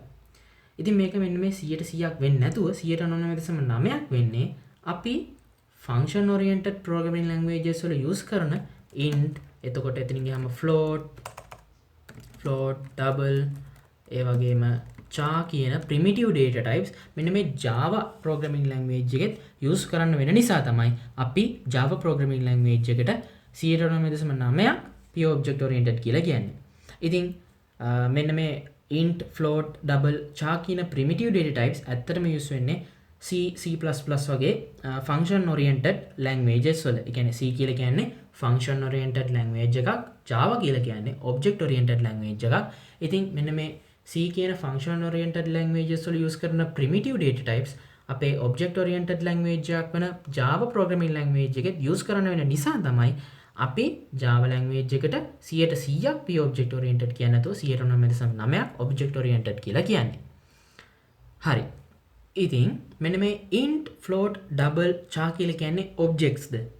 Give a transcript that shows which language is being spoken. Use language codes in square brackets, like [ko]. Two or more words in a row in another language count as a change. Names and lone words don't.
[si] ඉතින් මේක මෙන්න මේ 100%ක් වෙන්නේ නැතුව 99.9%ක් වෙන්නේ අපි [en] function oriented programming languages [si] වල use කරන int, එතකොට එතනින් ගියාම float, double, ඒ වගේම char කියන [en] primitive data types [si] මෙන්න මේ [en] Java programming language [si] එකෙත් use කරන්න වෙන නිසා තමයි අපි [en] Java programming language [si] එකට 99.9% [en] pure object oriented [si] කියලා කියන්නේ. ඉතින් මෙන්න මේ int, float, double, char කියන [en] primitive data types [si] ඇත්තටම use වෙන්නේ C++ වගේ [en] function oriented languages [si] වල. ඒ කියන්නේ C කියලා කියන්නේ [en] function oriented language [si] එකක්, Java කියලා කියන්නේ [en] object oriented language [si] එකක්. ඉතින් මෙන්න මේ C කියන [en] function oriented languages [si] වල use කරන [en] primitive data types [si] අපේ [en] object oriented language [si] එකක් වෙන [en] Java programming language [si] එකෙත් use කරන්න වෙන නිසා තමයි අපි Java language එකට 100%ක් [en] pure object oriented [si] කියන්නේ නැතුව 99.9%ක් [en] object oriented [si] කියලා කියන්නේ. හරි. ඉතින් මෙන්න මේ int, float, double, char කියලා කියන්නේ objectsද?